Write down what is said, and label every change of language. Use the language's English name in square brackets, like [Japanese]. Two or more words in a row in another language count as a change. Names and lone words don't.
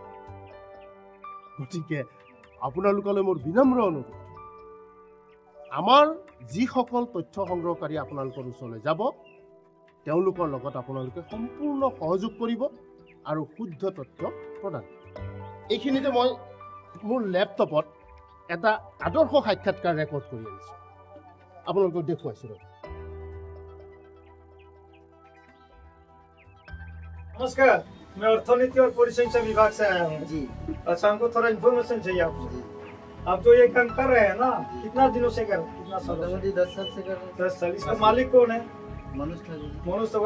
[Assamese] গতিকে আপোনালোকলৈ মোৰ বিনম্ৰ অনুৰোধ, আমাৰ যিসকল তথ্য সংগ্ৰহকাৰী আপোনালোকৰ ওচৰলৈ যাব, তেওঁলোকৰ লগত আপোনালোকে সম্পূৰ্ণ সহযোগ কৰিব আৰু শুদ্ধ তথ্য প্ৰদান কৰিব। এইখিনিতে মই মোৰ লেপটপত এটা আদৰ্শ সাক্ষাৎকাৰ ৰেকৰ্ড কৰি আনিছোঁ, আপোনালোকক দেখুৱাইছোঁ। [Hindi] नमस्कार, मैं अर्थनीति और परिसंख्या विभाग से आया हूँ जी। अच्छा, हमको थोड़ा इन्फॉर्मेशन चाहिए आपसे। आप जो ये काम कर रहे हैं ना, कितना दिनों से कर, कितना साल? 10 साल से कर रहे हैं। 10 साल। इसका मालिक कौन है? मनोज ठाकुर।